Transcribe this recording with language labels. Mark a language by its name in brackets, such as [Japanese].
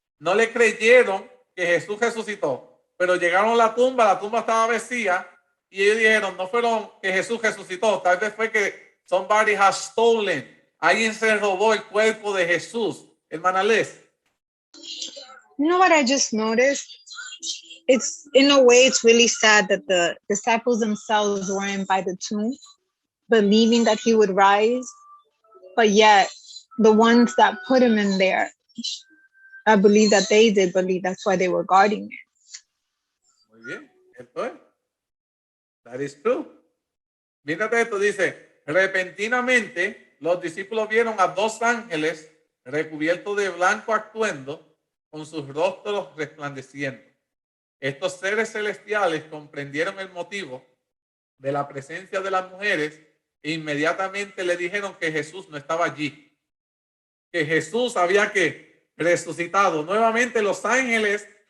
[Spanish] No le creyeron que Jesús resucitó, pero llegaron a la tumba estaba vacía y ellos dijeron, no fueron que Jesús resucitó, tal vez fue que [English] somebody has stolen. [Spanish] Alguien se robó el cuerpo de Jesús. Hermana Les. [English] You know what I just noticed? It's in a way, it's really sad that the disciples themselves weren't by the tomb, believing that he would rise, but yet the ones that put him in there, I believe that they did believe, that's why they were guarding it. [Spanish] Muy bien, esto es. [English] That is true. [Spanish] Mírate esto, dice, repentinamente los discípulos vieron a dos ángeles recubiertos de blanco actuando con sus rostros resplandeciendo. Estos seres celestiales comprendieron el motivo de la presencia de las mujeres e inmediatamente le dijeron que Jesús no estaba allí, que Jesús había que resucitado. Nuevamente los ángeles